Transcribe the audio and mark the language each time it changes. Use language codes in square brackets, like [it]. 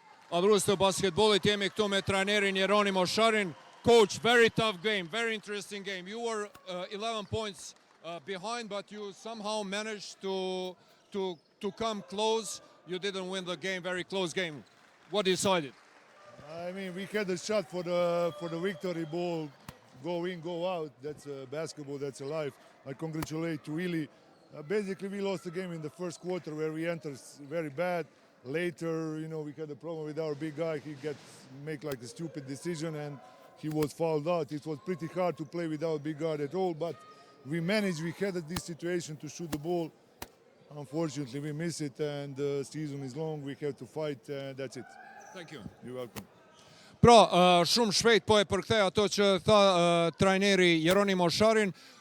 [sq] Adhurues të basketbollit, jemi këtu me trajnerin Jeronimo Sharin. [en] Coach, very tough game, very interesting game. You were 11 points behind, but you somehow managed to come close. You didn't win the game, very close game. What decided? I mean, we had a shot for the victory ball, go in, go out. That's basketball, that's life. I congratulate Willie. Basically, we lost the game in the first quarter where we entered very bad. Later, we had a problem with our big guy. He make like a stupid decision and he was fouled out. It was pretty hard to play without big guard at all, but we managed. We had this situation to shoot the ball. Unfortunately, we miss it and the season is long. We have to fight and that's it. Thank you. You're welcome. [sq] Pra, shumë shpejt po e përkthej ato që tha trajneri Jeronimo Sharin.